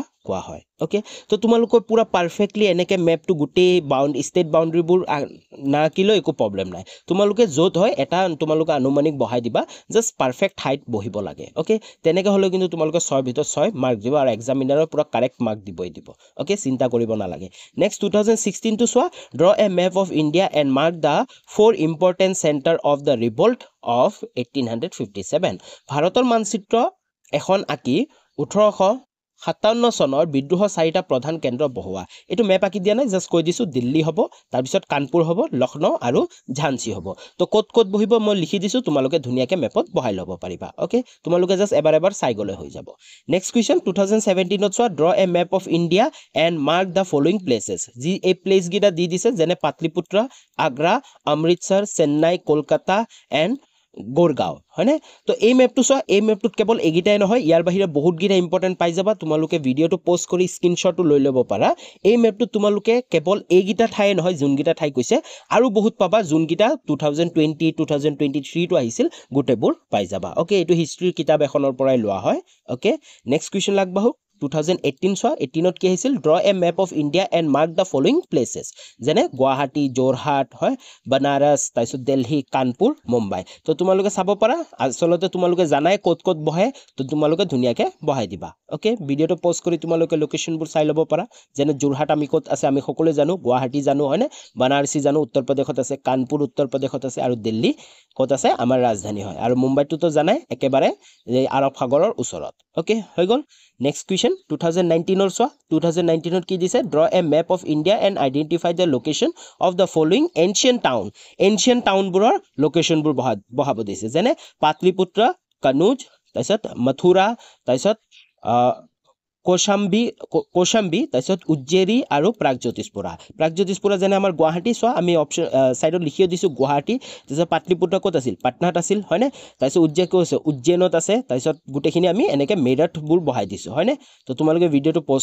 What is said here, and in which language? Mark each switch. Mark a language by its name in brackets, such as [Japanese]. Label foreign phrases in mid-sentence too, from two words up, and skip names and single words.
[Assamese] কোৱা হয় ওকে তো তোমালোকৰ পুৰা পাৰফেক্টলি এনেকে মেপটো গোটেই [English] state boundaryবোৰ [Assamese] না কিলো একো প্ৰবলেম নাই তোমালোকে য'ত হয় এটা তোমালোকে আনুমানিক বহাই দিবা [English] just perfect height [Assamese] বহিব লাগে ওকে তেনেকে হলে কিন্তু তোমালোকে 6 ভিতৰত 6 মাৰ্ক দিব আৰু এক্সামিনাৰৰ পুৰা [English] correct mark [Assamese] দিবই দিব ওকে চিন্তা কৰিব নালাগে নেক্সট 2016 টো সোৱা [English] draw a map of India and mark the 4 important center of the revolt of 1857 [Assamese] ভাৰতৰ মানচিত্ৰ এখন আকি 1857 চনৰ বিদ্ৰোহৰ 4টা প্ৰধান কেন্দ্ৰ বহুৱা এটো মেপ আকি দিয়া নাই জাস্ট কৈ দিছো দিল্লী হ'ব তাৰ পিছত কানপুৰ হ'ব লখনৌ আৰু ঝান্সী হ'ব তো ক'ত বহিব মই লিখি দিছো তোমালোকে ধুনিয়াকে মেপত বহাই ল'ব পাৰিবা ওকে তোমালোকে জাস্ট এবাৰ চাই গলে হৈ যাব [English] next question [Assamese] 2017 ত সোৱা [English] draw a map of India and mark the following places [Assamese] যি এই প্লেস গিটা দি দিছে যেনে পাটলিপুত্ৰ আগ্ৰা অমৃতসৰ চেন্নাই কলকাতা এণ্ড গোৰগাঁও হয়নে তো এই মেপটো সোৱা এই মেপটোত কেৱল এগিটাই নহয় ইয়াৰ বাহিৰে বহুত গিটা ইম্পৰ্টেন্ট পাই যাবা তোমালোকে ভিডিওটো পোষ্ট কৰি স্ক্ৰিনশ্বটটো লৈ ল'ব পাৰা এই মেপটো তোমালোকে কেৱল এইগিটা ঠাই নহয় যোনগিটা ঠাই কৈছে আৰু বহুত পাবা যোনগিটা 2020 2023 টো আহিছিল গোটেবোৰ পাই যাবা ওকে এটো হিষ্ট্ৰী কিতাপ এখনৰ পৰাই লোৱা হয় ওকে [English] next question [Assamese] লাগবাহু 2018 সোৱা 18 ত কি আহিছিল [English] draw a map of India and mark the following places [Assamese] যেনে গুৱাহাটী জোৰহাট হয় বনাৰস তাৰপিছত দিল্লী কানপুৰ মুম্বাই তো তোমালোকে চাব পাৰা আসলতে তোমালোকে জানাই ক'ত বহে তো তোমালোকে ধুনিয়াকে বহাই দিবা ওকে ভিডিওটো পোষ্ট কৰি তোমালোকে লোকেশনবোৰ চাই ল'ব পাৰা যেনে জোৰহাট আমি ক'ত আছে আমি সকলোৱে জানো গুৱাহাটী জানো হয়নে বনাৰসী জানো উত্তৰ প্ৰদেশত আছে কানপুৰ উত্তৰ প্ৰদেশত আছে আৰু দিল্লী ক'ত আছে আমাৰ ৰাজধানী হয় আৰু মুম্বাইটো তো জানাই একেবাৰে আৰব সাগৰৰ ওচৰত ওকে হৈ গল [English] next question [Assamese] 2019 ৰ সোৱা 2019 ত কি দিছে [English] draw a map of India and identify the location of the following ancient town [Assamese] বোৰৰ লোকেশনবোৰ বহাব দিছে যেনে পাটলিপুত্ৰ কনৌজ তাৰপিছত মথুৰা তাৰপিছত কোশাম্বী তাৰপিছত উজ্জেৰী আৰু প্ৰাগজ্যোতিষপুৰা যেনে আমাৰ গুৱাহাটী সোৱা আমি [English] option sideত [Assamese] লিখিও দিছো গুৱাহাটী তাৰপিছত পাটলিপুত্ৰ ক'ত আছিল পাটনাত আছিল হয়নে তাৰপিছত উজ্জেনত আছে তাৰপিছত গুটেখিনি আমি এনেকে মেৰঠবোৰ বহাই দিছো হয়নে তো তোমালোকে ভিডিওটো পোষ্ট